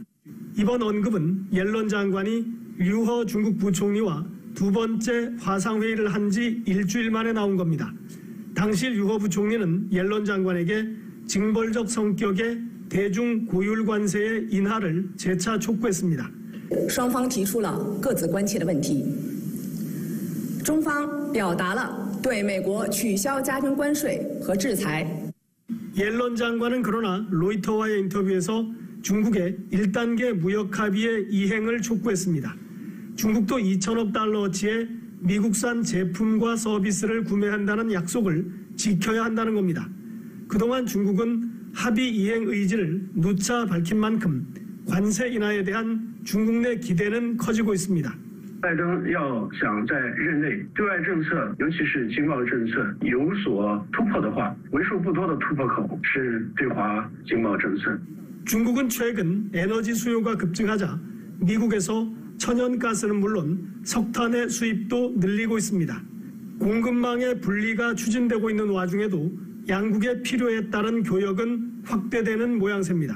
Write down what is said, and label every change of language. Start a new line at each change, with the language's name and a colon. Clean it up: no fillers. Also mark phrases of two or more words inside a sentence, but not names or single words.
Korean: 이번 언급은 옐런 장관이 류허 중국 부총리와 두 번째 화상회의를 한 지 일주일 만에 나온 겁니다. 당시 류허 부총리는 옐런 장관에게 징벌적 성격의 대중 고율 관세의 인하를 재차 촉구했습니다.
Chinese: 双方提出了各自关切的问题。中方表达了对美国取消加征关税和制裁。
Korean: 옐런 장관은 그러나 로이터와의 인터뷰에서 중국의 1단계 무역 합의의 이행을 촉구했습니다. 중국도 2천억 달러어치의 미국산 제품과 서비스를 구매한다는 약속을 지켜야 한다는 겁니다. 그동안 중국은 합의 이행 의지를 누차 밝힌 만큼 관세 인하에 대한 중국 내 기대는 커지고 있습니다.
Chinese: 拜登要想在任内对外政策，尤其是经贸政策有所突破的话，为数不多的突破口是对华经贸政策。
Korean: 중국은 최근 에너지 수요가 급증하자 미국에서 천연가스는 물론 석탄의 수입도 늘리고 있습니다. 공급망의 분리가 추진되고 있는 와중에도 양국의 필요에 따른 교역은 확대되는 모양새입니다.